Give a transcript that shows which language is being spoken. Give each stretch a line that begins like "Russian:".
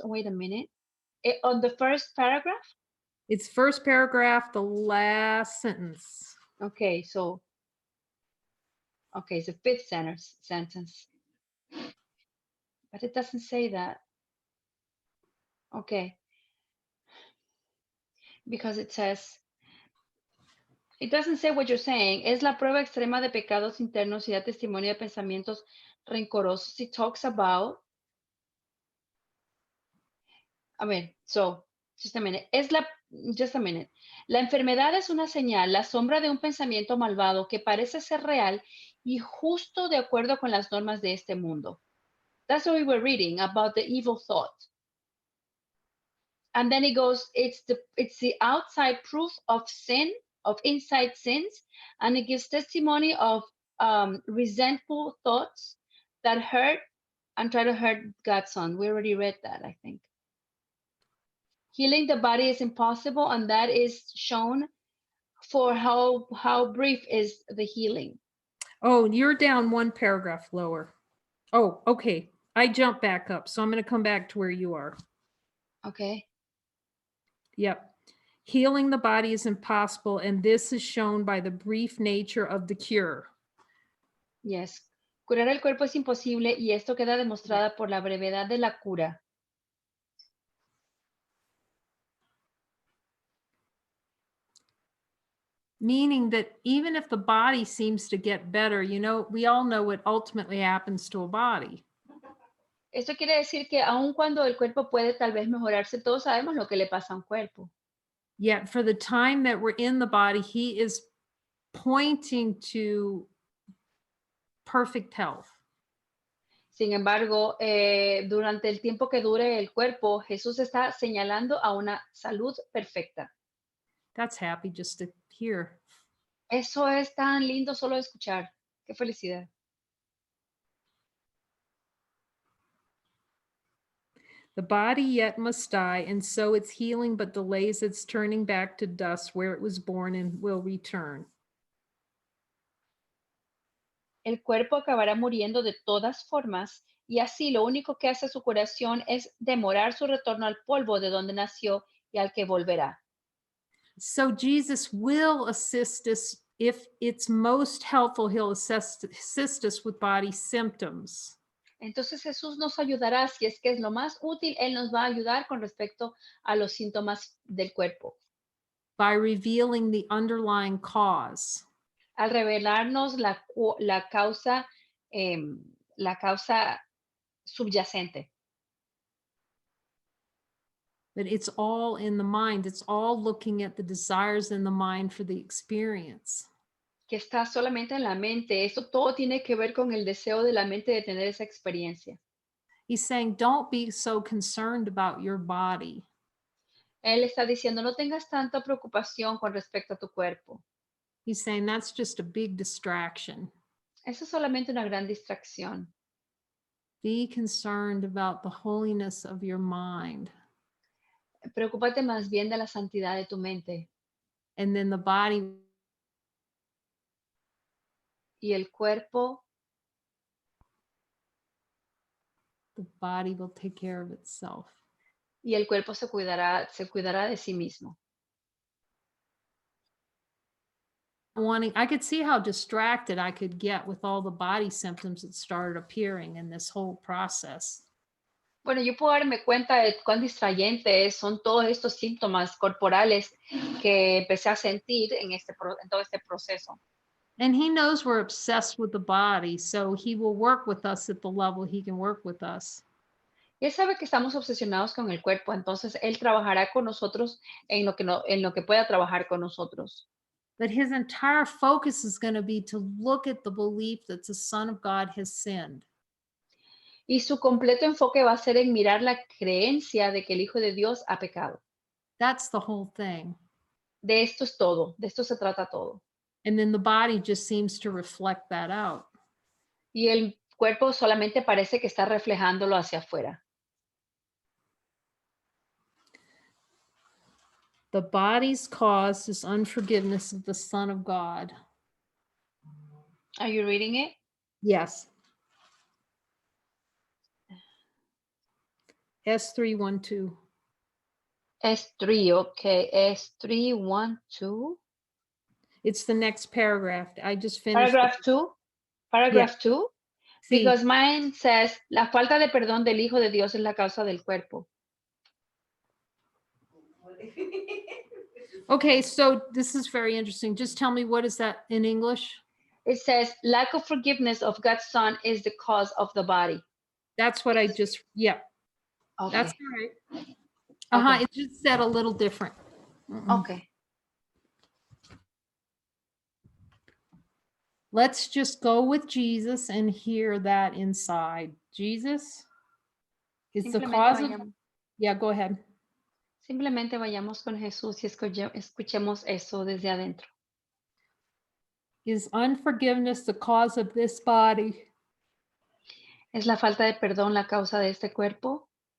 English: Wait a minute. On the first paragraph? It's first paragraph, the last sentence. Okay, so, it's the fifth sentence. But it doesn't say that. Okay. Because it doesn't say what you're saying.
Spanish: Es la prueba extrema de pecados internos y da testimonio de pensamientos rencorosos.
English: It talks about, just a minute. Just a minute.
Spanish: La enfermedad es una señal, la sombra de un pensamiento malvado que parece ser real y justo de acuerdo con las normas de este mundo.
English: That's what we were reading about the evil thought. And then it goes, it's the outside proof of sin, of inside sins, and it gives testimony of resentful thoughts that hurt and try to hurt God's son. We already read that, I think. Healing the body is impossible, and that is shown for how brief is the healing. Oh, you're down one paragraph lower. Oh, okay. I jumped back up, so I'm going to come back to where you are. Okay. Yep. Healing the body is impossible, and this is shown by the brief nature of the cure. Yes.
Spanish: Curar el cuerpo es imposible y esto queda demostrada por la brevedad de la cura.
English: Meaning that even if the body seems to get better, we all know what ultimately happens to a body.
Spanish: Esto quiere decir que aun cuando el cuerpo puede tal vez mejorarse, todos sabemos lo que le pasa a un cuerpo.
English: Yet for the time that we're in the body, he is pointing to perfect health.
Spanish: Sin embargo, durante el tiempo que dure el cuerpo, Jesús está señalando a una salud perfecta.
English: That's happy just to hear.
Spanish: Eso es tan lindo solo de escuchar. Qué felicidad.
English: The body yet must die, and so its healing but delays its turning back to dust where it was born and will return.
Spanish: El cuerpo acabará muriendo de todas formas, y así lo único que hace su curación es demorar su retorno al polvo de donde nació y al que volverá.
English: So Jesus will assist us. If it's most helpful, he'll assist us with body symptoms.
Spanish: Entonces Jesús nos ayudará, si es que es lo más útil, Él nos va a ayudar con respecto a los síntomas del cuerpo,
English: By revealing the underlying cause.
Spanish: al revelarnos la causa subyacente.
English: That it's all in the mind. It's all looking at the desires in the mind for the experience.
Spanish: Que está solamente en la mente. Eso todo tiene que ver con el deseo de la mente de tener esa experiencia.
English: He's saying, don't be so concerned about your body.
Spanish: Él está diciendo, no tengas tanta preocupación con respecto a tu cuerpo.
English: He's saying that's just a big distraction.
Spanish: Eso es solamente una gran distracción.
English: Be concerned about the holiness of your mind.
Spanish: Preocúpate más bien de la santidad de tu mente.
English: And then the body
Spanish: Y el cuerpo
English: will take care of itself.
Spanish: se cuidará de sí mismo.
English: I could see how distracted I could get with all the body symptoms that started appearing in this whole process.
Spanish: Bueno, yo puedo darme cuenta de cuán distrayentes son todos estos síntomas corporales que empecé a sentir en todo este proceso.
English: And he knows we're obsessed with the body, so he will work with us at the level he can work with us.
Spanish: Y él sabe que estamos obsesionados con el cuerpo, entonces él trabajará con nosotros en lo que pueda trabajar con nosotros.
English: But his entire focus is going to be to look at the belief that the Son of God has sinned.
Spanish: Y su completo enfoque va a ser en mirar la creencia de que el Hijo de Dios ha pecado.
English: That's the whole thing.
Spanish: De esto es todo, de esto se trata todo.
English: And then the body just seems to reflect that out.
Spanish: Y el cuerpo solamente parece que está reflejándolo hacia afuera.
English: The body's cause is unforgiveness of the Son of God. Are you reading it? Yes. S312. S3, okay. S3, 1, 2. It's the next paragraph. I just finished. Paragraph 2. Paragraph 2.
Spanish: Sí.
English: Because mine says,
Spanish: la falta de perdón del Hijo de Dios es la causa del cuerpo.
English: Okay, so this is very interesting. Just tell me, what is that in English? It says, lack of forgiveness of God's Son is the cause of the body. That's what I just, yeah. Okay. That's all right. Uh-huh, Okay. it just said a little different. Okay. Let's just go with Jesus and hear that inside. Jesus is the cause of, yeah, go ahead.
Spanish: Simplemente vayamos con Jesús y escuchemos eso desde adentro.
English: Is unforgiveness the cause of this body?
Spanish: ¿Es la falta de perdón la causa de este cuerpo?